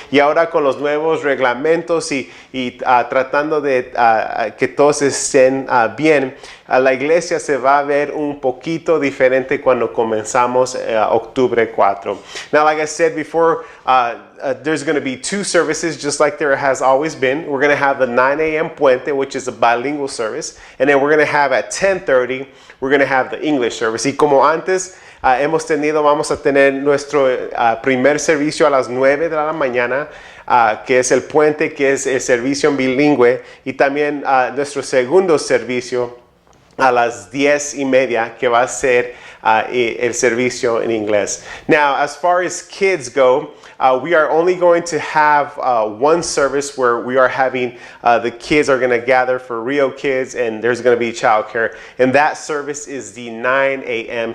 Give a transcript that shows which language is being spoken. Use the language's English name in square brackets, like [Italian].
[Spanish] Y ahora con los nuevos reglamentos y tratando de que todos estén bien, la iglesia se va a ver un poquito diferente cuando comenzamos octubre 4. [English] Now, like I said before, there's going to be 2 services just like there has always been. We're going to have the 9 a.m. Puente, which is a bilingual service, and then we're going to have at 10:30, we're going to have the English service. [Spanish] Y como antes vamos a tener nuestro primer servicio a las 9 de la mañana, que es el puente, que es el servicio bilingüe, y también nuestro segundo servicio a las 10:30, que va a ser el servicio en inglés. [English] Now, as far as kids go, we are only going to have one service where we are having the kids are going to gather for Rio Kids, and there's going to be childcare. And that service is the 9 a.m.